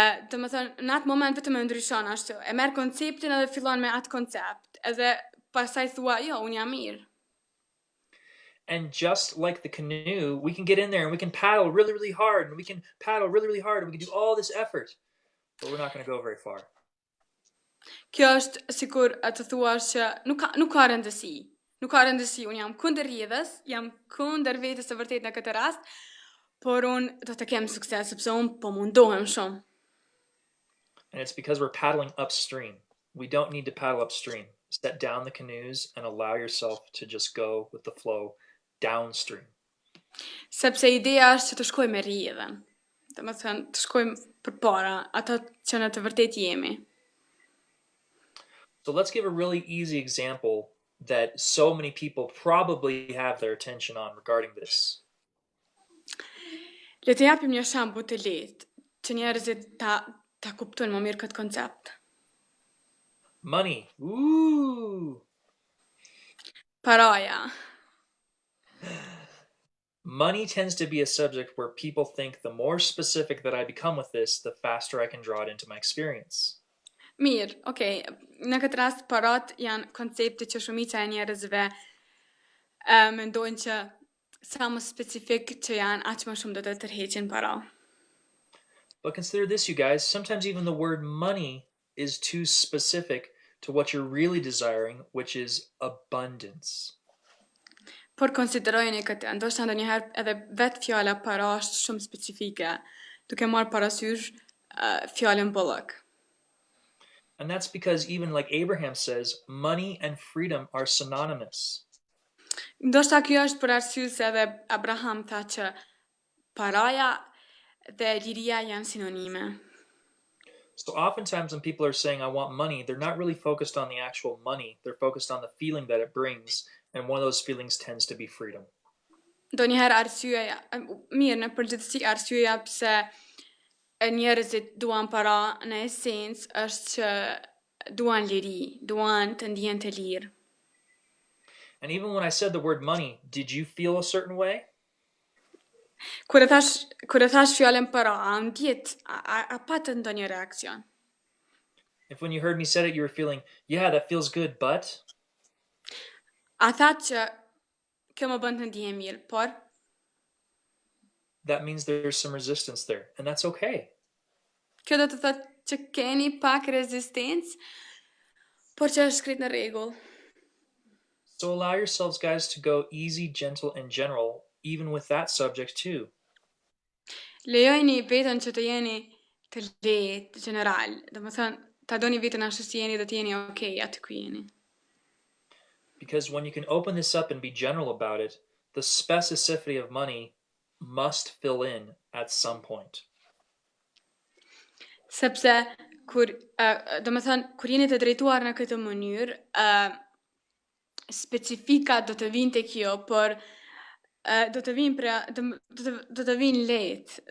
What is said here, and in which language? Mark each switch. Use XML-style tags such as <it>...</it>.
<sq>Do më thënë, në atë moment vetëm e ndryshon ashtu, e merr konceptin edhe fillon me atë koncept, edhe pastaj thua, jo, unë jam mirë.</sq> <en>And just like the canoe, we can get in there and we can paddle really, really hard, and we can paddle really, really hard, and we can do all this effort, but we're not going to go very far.</en> <sq>Kjo është sikur të thuash që nuk ka rëndësi. Nuk ka rëndësi, unë jam kundër rrjedhës, jam kundër vetes së vërtet në këtë rast, por unë do të kem sukses sepse unë po mundohem shumë.</sq> <en>And it's because we're paddling upstream. We don't need to paddle upstream. Set down the canoes and allow yourself to just go with the flow downstream.</en> <sq>Sepse ideja është që të shkojmë me rrjedhën. Do të thënë, të shkojmë përpara ato që në të vërtet jemi.</sq> <en>So let's give a really easy example that so many people probably have their attention on regarding this.</en> <sq>Le të japim një shembull të lehtë që njerëzit ta kuptojnë më mirë këtë koncept.</sq> <en>Money. Ooh.</en> <sq>Paraja.</sq> <en>Money tends to be a subject where people think the more specific that I become with this, the faster I can draw it into my experience.</en> <sq>Mirë, okay. Në këtë rast parat janë koncepte që shumica e njerëzve mendojnë që sa më specifik që janë, aq më shumë do të tërheqin para.</sq> <en>But consider this, you guys. Sometimes even the word money is too specific to what you're really desiring, which is abundance.</en> <sq>Por konsiderojeni këtë, ndoshta ndonjëherë edhe vetë fjala para është shumë specifike, duke marrë parasysh fjalën bollëk.</sq> <en>And that's because even like Abraham says, money and freedom are synonymous.</en> <sq>Ndoshta kjo është për arsye se edhe Abraham tha që paraja dhe liria janë sinonime.</sq> <en>So oftentimes when people are saying I want money, they're not really focused on the actual money. They're focused on the feeling that it brings, and one of those feelings tends to be freedom.</en> <sq>Ndonjëherë arsyeja, mirë, në përgjithësi arsyeja pse njerëzit duan para në esencë është që duan liri, duan të ndihen të lirë.</sq> <en>And even when I said the word money, did you feel a certain way?</en> <sq>Kur e thash fjalën para, a ndjet, a patë ndonjë reakcion?</sq> <en>If when you heard me said it, you were feeling, yeah, that feels good, but</en> <sq>A thatë që kjo më bën të ndihem mirë, por</sq> <en>that means there's some resistance there, and that's okay.</en> <sq>kjo do të thotë që keni pak rezistencë, por që është shkrit në rregull.</sq> <en>So allow yourselves, guys, to go easy, gentle, and general, even with that subject too.</en> <sq>Lejojini veten që të jeni të lehtë, general. Domethënë, ta doni veten ashtu si jeni dhe të jeni okay aty ku jeni.</sq> <en>Because when you can open this up and be general about it, the specificity of money must fill in at some point.</en> <sq>Sepse kur kur jeni të drejtuar në këtë mënyrë, specifika do të vinë tek jo, por do të vinë do të vinë lehtë.</sq>